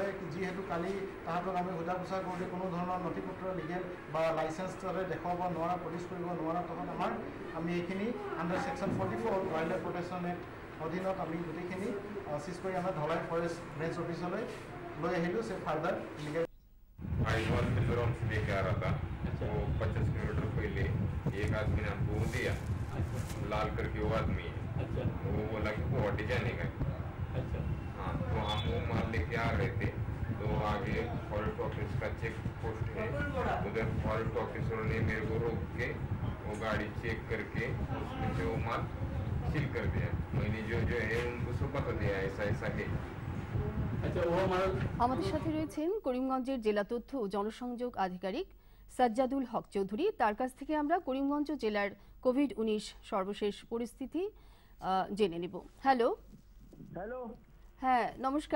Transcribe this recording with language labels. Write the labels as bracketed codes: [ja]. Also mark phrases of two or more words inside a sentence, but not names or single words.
[as] যিহেতু কালি তাহাঁতক আমি সোধা পোছা কৰোঁতে কোনো ধৰণৰ নথি পত্ৰ লিগেল বা লাইচেঞ্চ তাতে দেখুৱাব নোৱাৰা, প্ৰডিউচ কৰিব নোৱাৰা তলত আমি এইখিনি [en] under section [as] 44 ৱাইল্ড লাইফ প্ৰটেকশ্যন এক্ট অধীনত আমি গোটেইখিনি চিজ কৰি আমাৰ ধলাই ফৰেষ্ট ৰেঞ্জ অফিচলৈ লৈ আহিলোঁ। [en] say further legal [hi] आयुष्मान मिजोरम से लेके आ रहा था, वो 25 किलोमीटर पहले एक आदमी ने हमको दिया, लाल करके वो आदमी है, वो बोला कि गुवाहाटी जाने का। हाँ, तो हम वो माल लेके आ रहे थे, तो आगे [en] forest office [hi] का [en] check post [hi] है, उधर [en] forest officer [hi] ने मेरे को रोक के वो गाड़ी चेक करके उसमें से वो माल सील कर दिया। मैंने जो है उनको सब बता दिया ऐसा ऐसा है। [bn] আমাদের সাথে রয়েছেন করিমগঞ্জের জেলা তথ্য ও জনসংযোগ আধিকারিক সাজ্জাদুল হক চৌধুরী। তার কাছ থেকে আমরা করিমগঞ্জ জেলার কোভিড-19 সর্বশেষ পরিস্থিতি জেনে নেব। হ্যালো হ্যালো, হ্যাঁ নমস্কার।